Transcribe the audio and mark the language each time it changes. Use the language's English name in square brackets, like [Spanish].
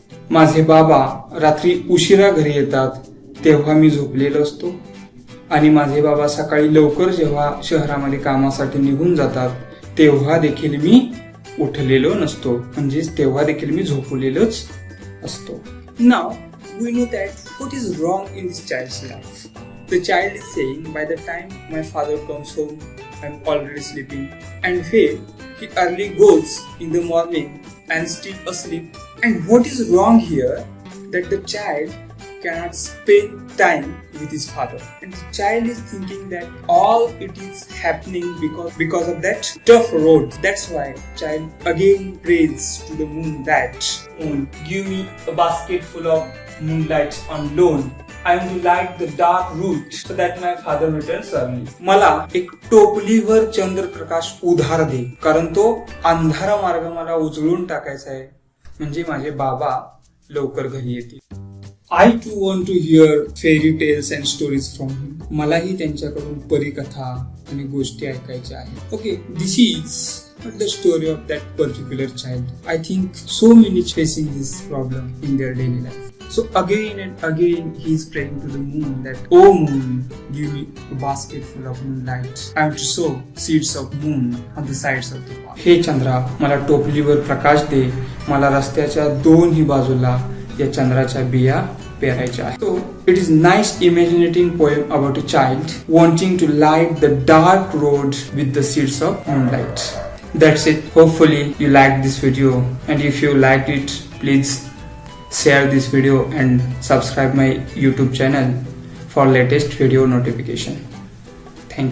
[Marathi] माझे बाबा रात्री उशिरा घरी येतात तेव्हा मी झोपलेलो असतो आणि माझे बाबा सकाळी लवकर जेव्हा शहरामध्ये कामासाठी निघून जातात तेव्हा देखील मी उठलेलो नसतो, म्हणजेच तेव्हा देखील मी झोपलेलोच असतो. [English] Now we know that what is wrong in this child's life. The child is saying by the time my father comes home I am already sleeping, and when he early goes in the morning I am still asleep. And what is wrong here that the child cannot spend time with his father, and the child is thinking that all it is happening because of that tough road. That's why child again prays to the moon that moon, give me a basket full of moonlight on loan I am to light the dark route so that my father returns early. [Marathi] मला एक टोपलीवर चंद्रप्रकाश उधार दे, कारण तो अंधारा मार्ग मला उजळून टाकायचा आहे, म्हणजे माझे बाबा लवकर घरी येतील. [English] I too want to hear fairy tales and stories from him. [Marathi] मलाही त्यांच्याकडून परीकथा आणि गोष्टी ऐकायच्या आहेत. [English] Okay, this is not the story of that particular child. I think so many facing this problem in their daily life. So again and again he is praying to the moon that, "Oh moon, give me a basket full of moonlight. I am to sow seeds of moon on the sides of the path." [Marathi] हे चंद्रा, मला टोपलीवर प्रकाश दे, मला रस्त्याच्या दोन्ही बाजूला या चंद्राच्या बिया पेरायच्या आहेत. [English] So it is nice imaginating poem about a child wanting to light the dark road with the seeds of moonlight. That's it. Hopefully you liked this video, and if you liked it, please share this video and subscribe my YouTube channel for latest video notification. Thank you.